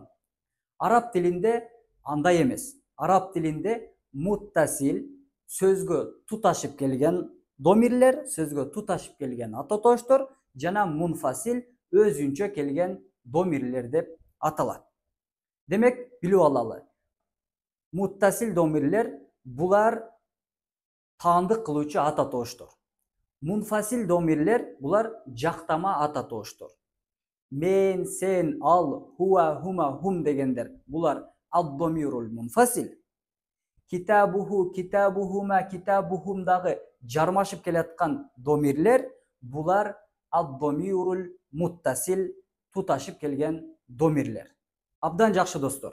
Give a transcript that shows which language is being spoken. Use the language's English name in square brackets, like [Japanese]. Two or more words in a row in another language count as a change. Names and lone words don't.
[Kyrgyz] Араб тилинде андай эмес. Араб тилинде муттасил сөзгө туташып келген домирлер, сөзгө туташып келген ат атооштор жана мунфасил өзүнчө келген домирлер деп аталат. Демек, билип алалы. Муттасил домирлер булар таандык кылуучу ат атооштор. Munfasil domирler булар жактама ат атооштор. Мен, сен, ал, [Arabic] هو هما هم [Kyrgyz] дегендер булар [Arabic] الضمير المنفصل. كتابه كتابهما, [Kyrgyz] китабухумдагы жармашып келаткан домирлер булар [Arabic] الضمير المتصل, [Kyrgyz] туташып келген домирлер. Абдан жакшы достор.